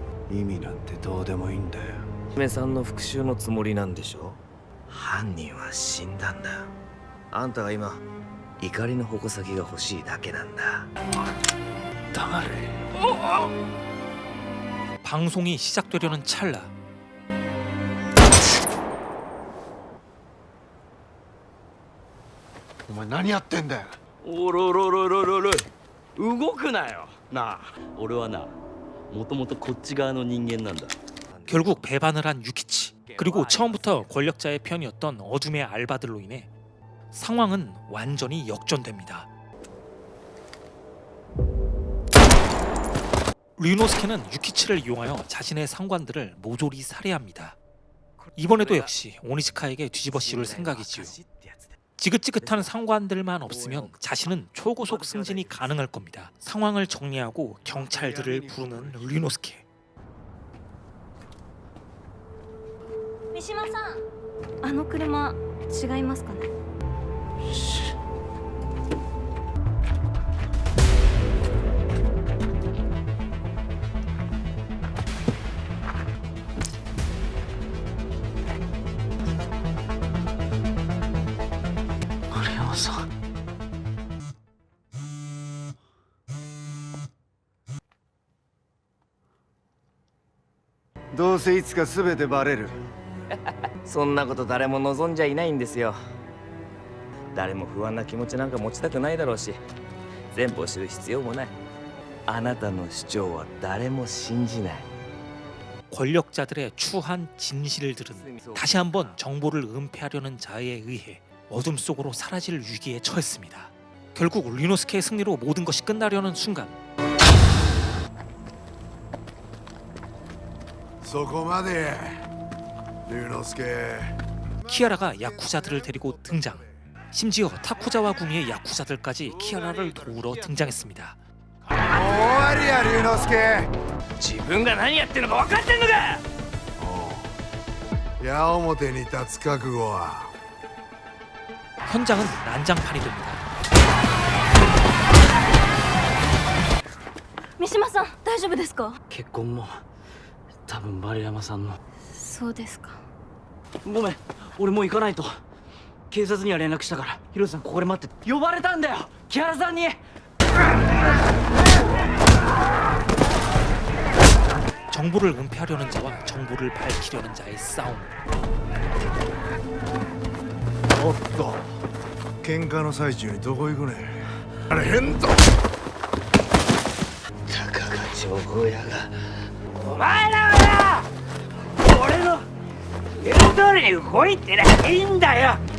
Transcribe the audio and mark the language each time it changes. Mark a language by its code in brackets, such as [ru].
[ja] 意味なんてどうでもいいんだよ。娘さんの復讐のつもりなんでしょ。犯人は死んだんだ。あんたは今怒りの矛先が欲しいだけなんだ。黙れ。 [ko] 방송이 시작되려는 찰나 [ja] お前何やってんだよ。おろろろろろろ動くなよなあ俺はなもともとこっち側の人間なんだ [ko] 결국 배반을 한 유키치. 그리고 처음부터 권력자의 편이었던 어둠의 알바들로 인해 상황은 완전히 역전됩니다. 류노스케는 유키치를 이용하여 자신의 상관들을 모조리 살해합니다. 이번에도 역시 오니즈카에게 뒤집어 씌울 생각이지요. 지긋지긋한 상관들만 없으면 자신은 초고속 승진이 가능할 겁니다. 상황을 정리하고 경찰들을 부르는 류노스케. [ja] 三島さん、あの車違いますかね。丸山さんどうせいつか全てバレる。そんなこと誰も望んじゃいないんですよ。誰も不安な気持ちなんか持ちたくないだろうし、全部を知る必要もない。あなたの主張は誰も信じない。 [ko] 권력자들의 추한 진실들은 다시 한번 정보를 은폐하려는 자에 의해 어둠 속으로 사라질 위기에 처했습니다. 결국 류노스케의 승리로 모든 것이 끝나려는 순간 [ja] そこまで龍之介 [ko] 키아라가 야쿠자들을 데리고 등장. 심지어 타쿠자와 구미의 야쿠자들까지 키아라를 도우러 등장했습니다. [ja] 終わりや龍之介自分が何やってるのか分かってんのか。矢面に立つ覚悟は [ko] 현장은 난장판이 됩니다. [ja] 三島さん、大丈夫ですか。結婚も多分丸山さんのそうですか。ごめん俺もう行かないと警察には連絡したからヒロさんここで待って呼ばれたんだよ木原さんに [ko] 정보를 은폐하려는 자와 정보를 밝히려는 자의 싸움. [ja] おっと喧嘩の最中にどこ行くねん。あれ変だ。たかが情報屋がお前らはな俺の言う通りに動いてりゃいいんだよ。